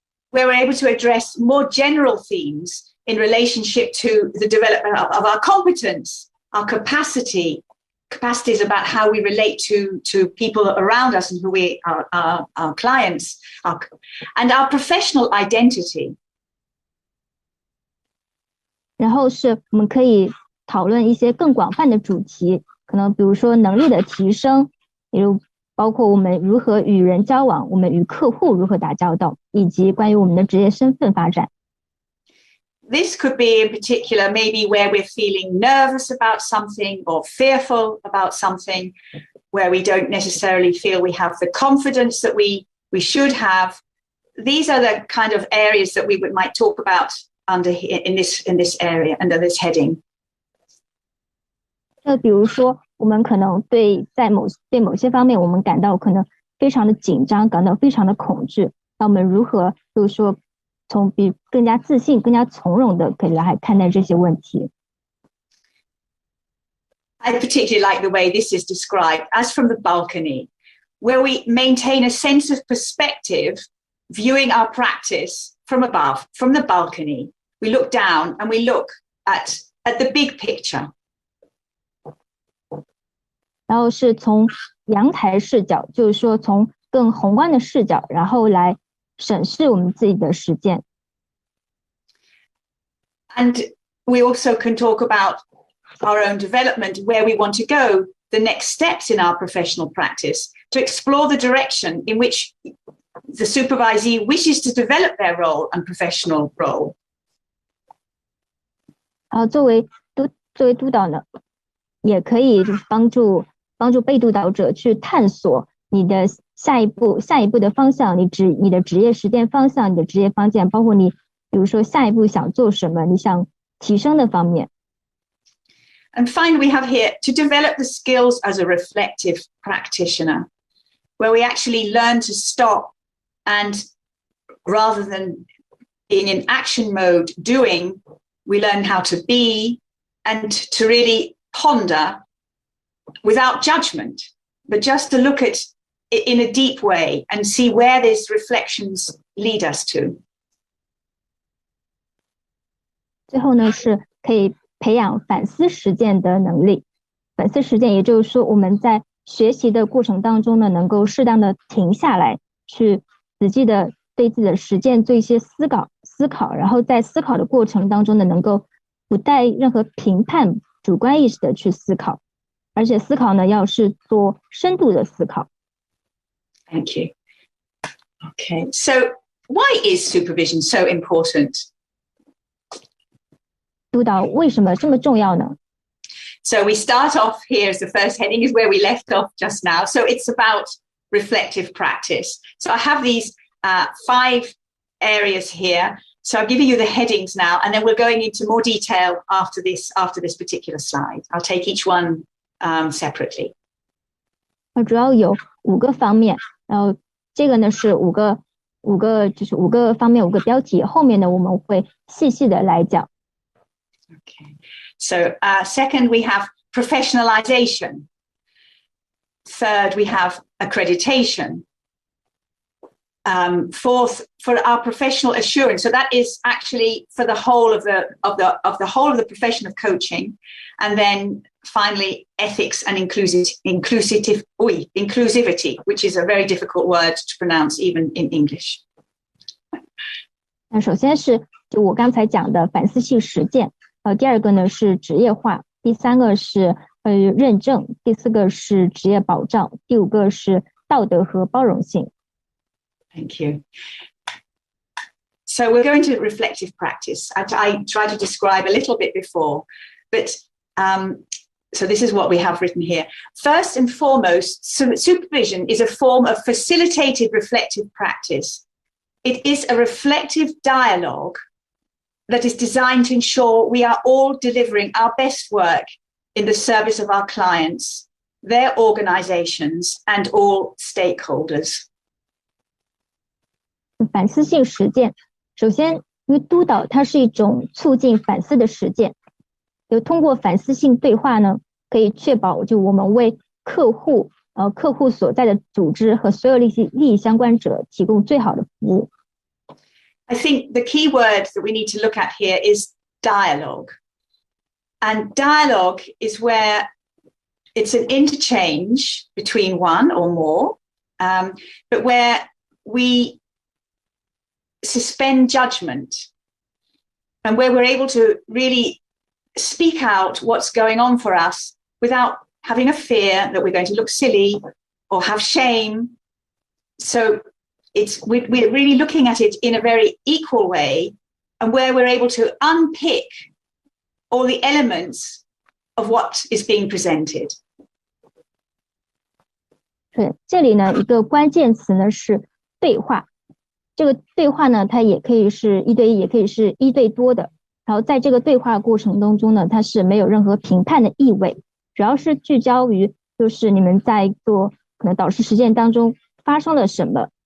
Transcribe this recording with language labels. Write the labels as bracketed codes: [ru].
[en] Where we're able to address more general themes in relationship to the development of our competence, our capacity. Capacity is about how we relate to people around us and who we are, our clients, and our professional identity. [zh] 然后是我们可以讨论一些更广泛的主题，可能比如说能力的提升，比如包括我们如何与人交往，我们与客户如何打交道，以及关于我们的职业身份发展。 [en] This could be in particular maybe where we're feeling nervous about something or fearful about something, where we don't necessarily feel we have the confidence that we should have. These are the kind of areas that we might talk about in this area under this heading. [zh] 比如说我们可能对某些方面我们感到可能非常的紧张，感到非常的恐惧，那我们如何就是说从更加自信更加从容的可以来看待这些问题。 [en] I particularly like the way this is described as from the balcony, where we maintain a sense of perspective, viewing our practice from above, from the balcony. We look down and we look at the big picture. [zh] 然后是从阳台视角，就是说从更宏观的视角，然后来审视我们自己的实践。 [en] And we also can talk about our own development, where we want to go, the next steps in our professional practice, to explore the direction in which the supervisee wishes to develop their role and professional role. [zh] 作为督导呢，也可以就是帮助被督导者去探索你的下一步的方向，你的职业实践方向，你的职业方向，包括你比如说下一步想做什么，你想提升的方面。 [en] And finally, we have here to develop the skills as a reflective practitioner, where we actually learn to stop and rather than being in action mode doing, we learn how to be and to really ponder without judgment, but just to look at it in a deep way and see where these reflections lead us to. [zh] 最后呢，是可以培养反思实践的能力。反思实践也就是说，我们在学习的过程当中呢，能够适当的停下来，去仔细的对自己的实践做一些思考，然后在思考的过程当中呢，能够不带任何评判、主观意识的去思考，而且思考呢，要是做深度的思考。 [en] Thank you. Okay, so why is supervision so important? [zh] 督导为什么这么重要呢？ [en] So we start off here as the first heading is where we left off just now. So it's about reflective practice. So I have these 5 areas here. So I'm giving you the headings now, and then we're going into more detail after this particular slide. I'll take each one separately. [zh] 主要有5个方面，然后这个呢是5个方面5个标题，后面呢我们会细细的来讲。 [en] Okay. So second, we have professionalization. Third, we have accreditation. Fourth, for our professional assurance. So that is actually for the whole of the profession of coaching. And then finally, ethics and inclusivity, which is a very difficult word to pronounce even in English. [zh] 那首先是就我刚才讲的反思性实践。第二个呢是职业化，第三个是认证，第四个是职业保障，第5个是道德和包容性。 [en] Thank you. So we're going to reflective practice. I tried to describe a little bit before, but so this is what we have written here. First and foremost, supervision is a form of facilitated reflective practice. It is a reflective dialogue that is designed to ensure we are all delivering our best work in the service of our clients, their organizations, and all stakeholders. [zh] 反思性实践，首先，因为督导它是一种促进反思的实践，就通过反思性对话呢，可以确保就我们为客户所在的组织和所有利益相关者提供最好的服务。 [en] I think the key word that we need to look at here is dialogue. And dialogue is where it's an interchange between one or more, but where we suspend judgment and where we're able to really speak out what's going on for us without having a fear that we're going to look silly or have shame. So we're really looking at it in a very equal way, and where we're able to unpick all the elements of what is being presented. [zh] 对，这里呢一个关键词呢是对话。这个对话呢，它也可以是1对1，也可以是1对多的。然后在这个对话过程当中呢，它是没有任何评判的意味，主要是聚焦于就是你们在做可能导师实践当中发生了什么。